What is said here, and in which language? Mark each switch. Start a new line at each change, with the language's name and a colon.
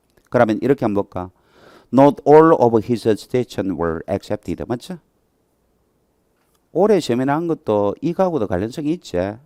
Korean: 그러면 이렇게 한번 볼까?
English: Not all of his suggestions were accepted.
Korean: 맞죠? 올해 시험에 나온 것도 이거하고도 관련성이 있지.